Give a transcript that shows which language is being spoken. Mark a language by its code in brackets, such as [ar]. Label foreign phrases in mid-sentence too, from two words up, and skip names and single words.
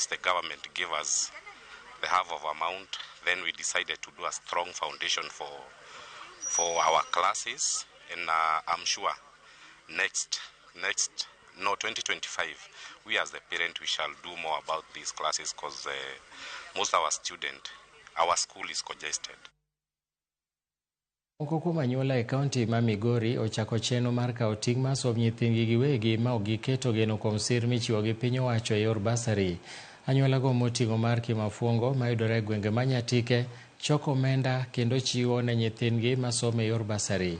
[en] At least the government gave us the half of amount, Then we decided to do a strong foundation for our classes, and I'm sure 2025, we as the parent, we shall do more about these classes because most of our school is congested. [luo] Moko kuom anyuola e kaunti ma Migori ochako chenro mar kawo ting' mar somb nyithindgi giwegi ma ok giketo geno kuom sir michiwo gi piny owacho e yor basari. Anyuolago moting'o mar Kimafuongo mayudore e gwenge ma Nyatike choko omenda kendo chiwo ne nyithindgi masomo e yor basari.